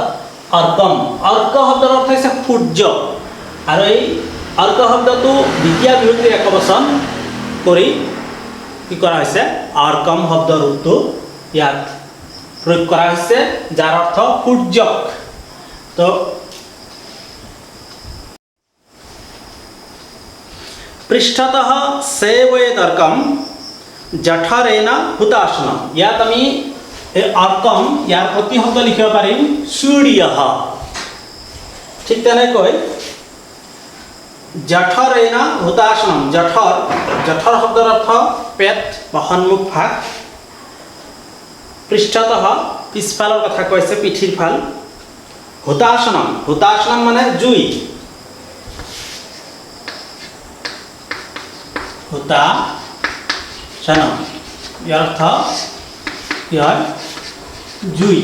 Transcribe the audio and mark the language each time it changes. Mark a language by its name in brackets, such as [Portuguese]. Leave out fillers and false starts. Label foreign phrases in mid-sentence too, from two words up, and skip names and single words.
[Assamese] অৰ্কম, অৰ্ক শব্দৰ অৰ্থ হৈছে সূৰ্য, আৰু এই অৰ্ক শব্দটো দ্বিতীয় বিভক্তিৰ একবচন কৰি কি কৰা হৈছে অৰ্কম শব্দৰ ৰূপটো ইয়াত প্ৰয়োগ কৰা হৈছে, যাৰ অৰ্থ সূৰ্যক। [Sanskrit] তো पृष्ठतः सेवयेदर्कं जठरेण हुताशनम। [Assamese] ইয়াত আমি এই অর্কম ইয়াৰ প্ৰতিশব্দ লিখিব পাৰিম সূৰ্যঃ। ঠিক তেনেকৈ [Sanskrit] जठरेण हुताशनम, [Assamese] জঠৰ শব্দৰ অৰ্থ পেট বা সন্মুখ ভাগ, পৃষ্ঠতঃ পিছফালৰ কথা কৈছে, পিঠিৰ ফাল, হুতাশনম মানে জুই, হুতাশনম ইয়াৰ অৰ্থ কি হয় জুই।